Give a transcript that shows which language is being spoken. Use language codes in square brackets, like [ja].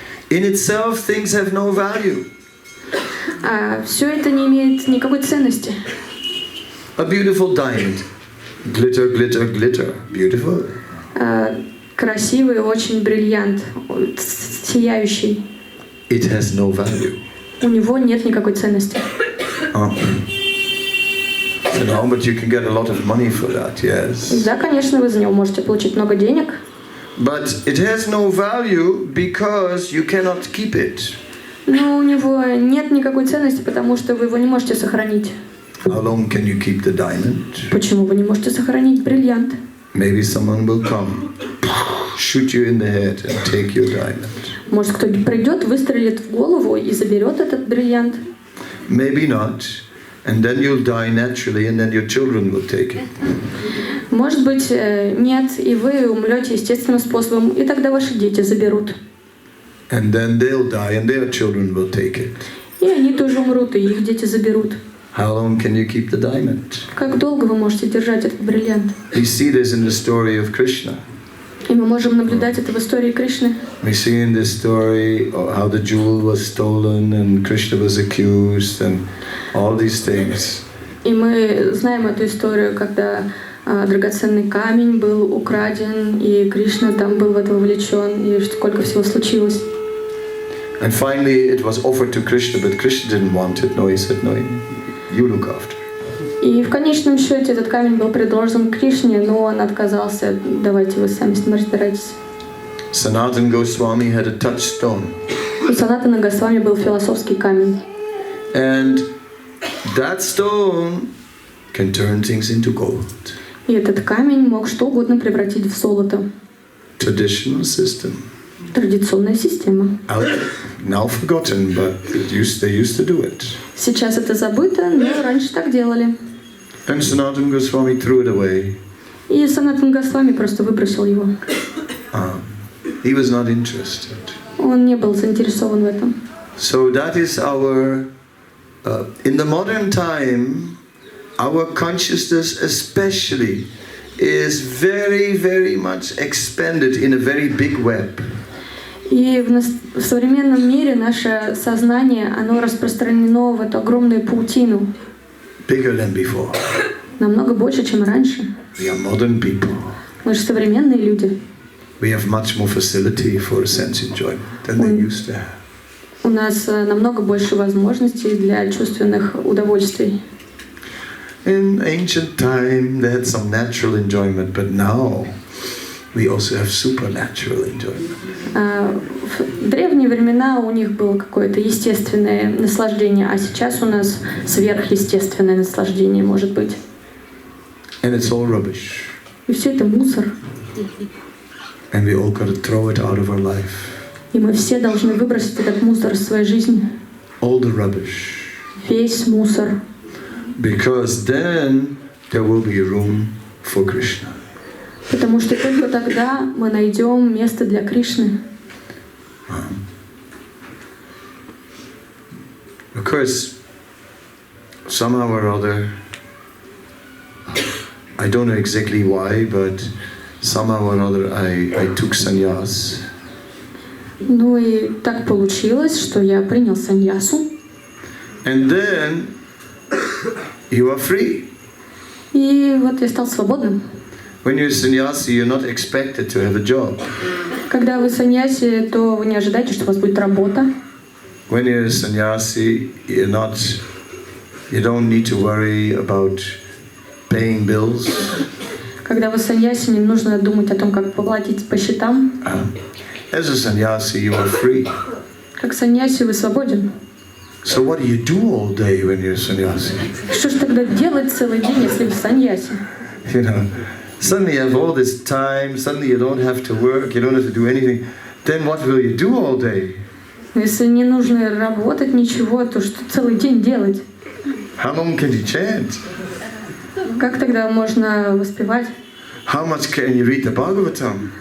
[en] In itself, things have no value. [ru] А все это не имеет никакой ценности. [en] A beautiful diamond. Glitter, glitter, glitter. Beautiful. [ru] Красивый, очень бриллиант, сияющий. [en] It has no value. [ru] У него нет никакой ценности. [en] No, but you can get a lot of money for that, yes. [ru] Да, конечно, вы за него можете получить много денег. [en] But it has no value because you cannot keep it. [ru] Но у него нет никакой ценности, потому что вы его не можете сохранить. [en] How long can you keep the diamond? [ru] Почему вы не можете сохранить бриллиант? [en] Maybe someone will come, shoot you in the head and take your diamond. [ru] Может, кто-нибудь придет, выстрелит в голову и заберет этот бриллиант? [en] Maybe not. And then you'll die naturally, and then your children will take it. [ru] Может быть, нет, и вы умрете естественным способом, и тогда ваши дети заберут. [en] And then they'll die, and their children will take it. [ru] И они тоже умрут, и их дети заберут. [en] How long can you keep the diamond? [ru] Как долго вы можете держать этот бриллиант? [en] We see this in the story of Krishna. [ru] И мы можем наблюдать это в истории Кришны. [en] We see in this story how the jewel was stolen and Krishna was accused and all these things. [ru] И мы знаем эту историю, когда драгоценный камень был украден, и Кришна там был в это вовлечен, и сколько всего случилось. [en] And finally it was offered to Krishna, but Krishna didn't want it. No, he said, no, you look after. [ru] И в конечном счете этот камень был предложен Кришне, но он отказался. Давайте вы сами с ним разбирайтесь. [en] Sanatana Goswami had a touchstone. [ru] У Санатана Госвами был философский камень. [en] And that stone can turn things into gold. [ru] И этот камень мог что угодно превратить в золото. [en] Traditional system. [ru] Традиционная система. [en] Now forgotten, but they used to do it. [ru] Сейчас это забыто, но раньше так делали. [en] And Sanatana Goswami threw it away. [ru] И Санатан Госвами просто выбросил его. [en] He was not interested. [ru] Он не был заинтересован в этом. [en] So that is our, in the modern time, our consciousness especially is very, very much expanded in a very big web. [ru] И в современном мире наше сознание, оно распространено в эту огромную паутину. [en] Bigger than before. [ru] Намного больше, чем раньше. [en] We are modern people. [ru] Мы же современные люди. [en] We have much more facility for sense enjoyment than they used to have. [ru] У нас намного больше возможностей для чувственных удовольствий. [en] In ancient time, they had some natural enjoyment, but now we also have supernatural enjoyment. [ru] В древние времена у них было какое-то естественное наслаждение, а сейчас у нас сверхъестественное наслаждение может быть. [en] And it's all rubbish. [ru] И все это мусор. [en] And we all got to throw it out of our life. [ru] И мы все должны выбросить этот мусор из своей жизни. [en] All the rubbish. [ru] Весь мусор. [en] Because then there will be room for Krishna. [ru] Потому что только тогда мы найдем место для Кришны. [en] Of course, somehow or other, I don't know exactly why, but somehow or other I took sannyas. [ru] Ну и так получилось, что я принял саньясу. [en] And then you are free. [ru] И вот я стал свободным. [en] When you're a sannyasi, you're not expected to have a job. [ru] Когда вы саньяси, то вы не ожидаете, что у вас будет работа. [en] When you're a sannyasi, you don't need to worry about paying bills. [ru] Когда вы саньяси, не нужно думать о том, как поплатить по счетам. [en] As a sannyasi, you are free. [ru] Как саньяси вы свободен. [en] So what do you do all day when you're a sannyasi? [ru] Что же тогда делать целый день, если вы саньяси? [en] You know, suddenly you have all this time, suddenly you don't have to work, you don't have to do anything. Then what will you do all day? [ru] Если не нужно работать, ничего, то что целый день делать? [en] How long can you chant? [ru] Как тогда можно воспевать? [en] How much can you read the Bhagavatam?